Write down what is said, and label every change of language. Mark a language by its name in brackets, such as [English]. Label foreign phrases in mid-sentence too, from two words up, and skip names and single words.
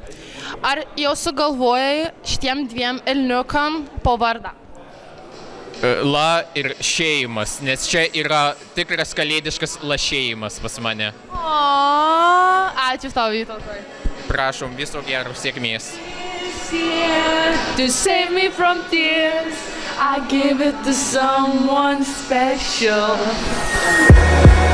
[Lithuanian] Ar jau sugalvojai šitiem dviem elniukam po vardą? La ir šeimas, nes čia yra tikras kalėdiškas lašėjimas pas mane. O, ačiū tau, Vytautai. Prašom, viso gero, sėkmės. [English] To save me from tears, I give it to someone special.